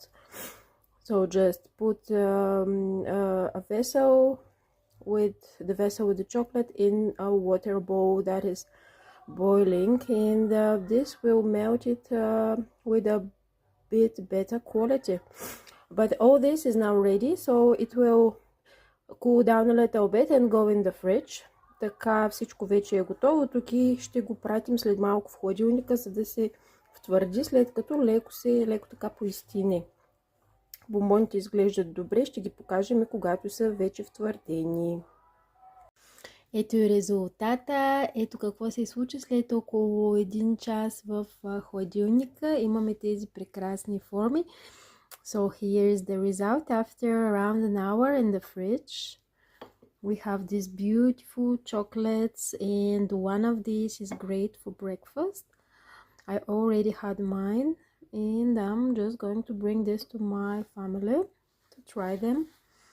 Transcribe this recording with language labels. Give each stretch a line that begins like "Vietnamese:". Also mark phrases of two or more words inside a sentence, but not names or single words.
English: So just put a vessel with the chocolate in a water bowl that is boiling, and this will melt it with a bit better quality. But all this is now ready, so it will cool down a little bit and go in the fridge.
Bulgarian: Така всичко вече е готово. Тук и ще го пратим след малко в хладилника, за да се втвърди, след като леко така поизстине. Бомбоните изглеждат добре, ще ги покажем когато са вече втвърдени. Ето и резултата. Ето какво се случи след около 1 час в хладилника. Имаме тези прекрасни форми.
English: So here is the result after around an hour in the fridge. We have these beautiful chocolates, and one of these is great for breakfast. I already had mine, and I'm just going to bring this to my family to try them.